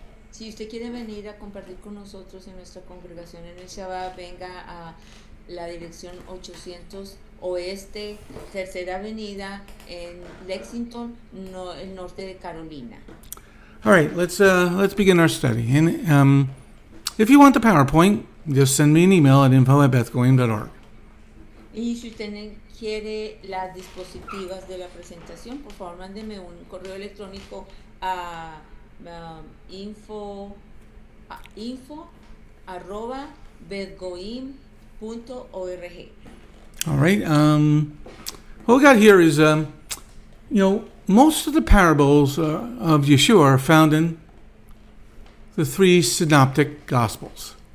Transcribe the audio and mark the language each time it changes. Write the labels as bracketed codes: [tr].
[es] Si usted quiere venir a compartir con nosotros en nuestra congregación en el Shabbat, venga a la dirección 800 Oeste, Tercera Avenida en Lexington, el norte de Carolina. [en] All right, let's begin our study. And if you want the PowerPoint, just send me an email at info@bethgoyim.org. [es] Y si usted quiere las dispositivas de la presentación, por favor mándeme un correo electrónico a info@bethgoyim.org. [en] All right. What we got here is, most of the parables of Yeshua are found in the 3 synoptic gospels.